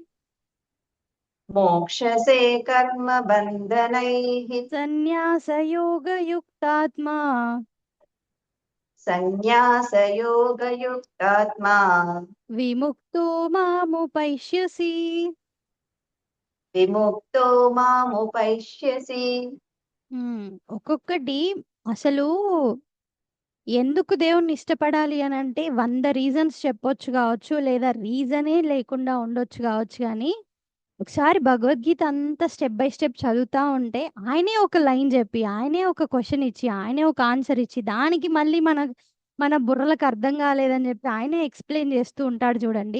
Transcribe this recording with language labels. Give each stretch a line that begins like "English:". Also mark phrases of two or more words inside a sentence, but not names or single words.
Sanskrit: मोक्षसे कर्मबन्धनैः सन्न्यासयोगयुक्तात्मा सन्न्यासयोगयुक्तात्मा विमुक्तो मामुपैष्यसि. विमुक्तो मामुपैष्यसि.
Telugu: ఒక్కొక్కటి అసలు ఎందుకు దేవుణ్ణి ఇష్టపడాలి అని అంటే 100 రీజన్స్ చెప్పొచ్చు కావచ్చు, లేదా రీజనే లేకుండా ఉండొచ్చు కావచ్చు. కానీ ఒకసారి భగవద్గీత అంతా
English: step by step
Telugu: చదువుతా ఉంటే ఆయనే ఒక లైన్ చెప్పి, ఆయనే ఒక క్వశ్చన్ ఇచ్చి, ఆయనే ఒక ఆన్సర్ ఇచ్చి, దానికి మళ్ళీ మన మన బుర్రలకు అర్థం కాలేదని చెప్పి ఆయనే ఎక్స్ప్లెయిన్ చేస్తూ ఉంటాడు చూడండి.